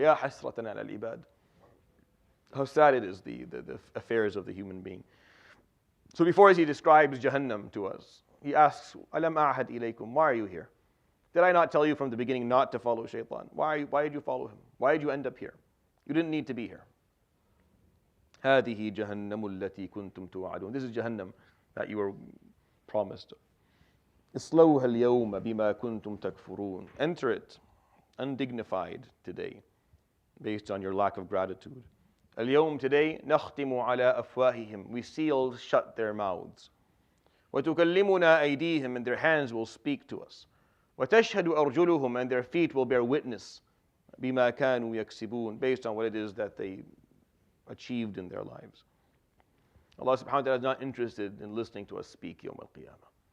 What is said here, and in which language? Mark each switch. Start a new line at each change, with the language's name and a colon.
Arabic: Ya hasratan ala al-ibad.
English: How sad it is, the affairs of the human being. So before he describes Jahannam to us, he asks,
Arabic: Alam a'had ilaykum,
English: why are you here? Did I not tell you from the beginning not to follow shaitan? Why did you follow him? Why did you end up here? You didn't need to be here.
Arabic: هذه جهنم التي كنتم توعدون.
English: This is Jahannam that you were promised.
Arabic: اصلوها اليوم بما كنتم تكفرون.
English: Enter it undignified today, based on your lack of gratitude.
Arabic: اليوم,
English: today,
Arabic: نختم على أفواههم.
English: We seal shut their mouths.
Arabic: وتكلمنا أيديهم,
English: and their hands will speak to us.
Arabic: وتشهد أرجلهم,
English: and their feet will bear witness.
Arabic: بما كانوا يكسبون,
English: based on what it is that they achieved in their lives. Allah subhanahu wa ta'ala is not interested in listening to us speak Yawm al-Qiyamah.